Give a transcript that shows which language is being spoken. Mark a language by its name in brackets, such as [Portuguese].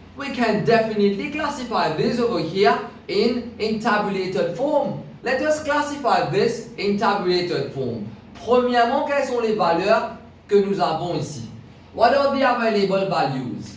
[English] We can definitely classify this over here in tabulated form. Let us classify this in tabulated form. [French] Premièrement, quelles sont les valeurs que nous avons ici? [English] What are the available values?